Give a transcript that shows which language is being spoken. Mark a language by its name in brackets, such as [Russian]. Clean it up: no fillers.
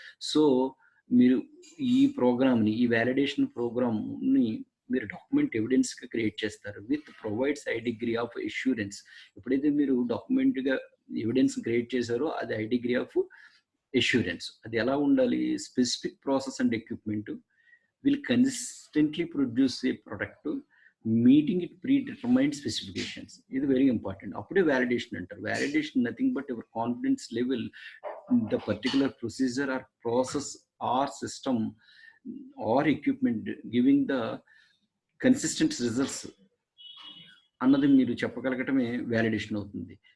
[Telugu] So, మీరు ఈ ప్రోగ్రామ్‌ని, ఈ వాలిడేషన్ ప్రోగ్రామ్‌ని మీరు డాక్యుమెంట్ ఎవిడెన్స్‌గా క్రియేట్ చేస్తారు. [English] With provides high degree of assurance. [Telugu] ఎప్పుడైతే మీరు డాక్యుమెంట్‌గా ఎవిడెన్స్ క్రియేట్ చేశారో అది హై డిగ్రీ ఆఫ్ అష్యూరెన్స్. అది ఎలా ఉండాలి? [English] Specific process and equipment will consistently produce a product meeting it predetermined specifications. [Telugu] ఇది వెరీ ఇంపార్టెంట్. అప్పుడే వాలిడేషన్ అంటారు. [English] validation nothing but your confidence level the particular procedure or process or system or equipment giving the consistent results [Telugu] అన్నది మీరు చెప్పగలగటమే validation అవుతుంది.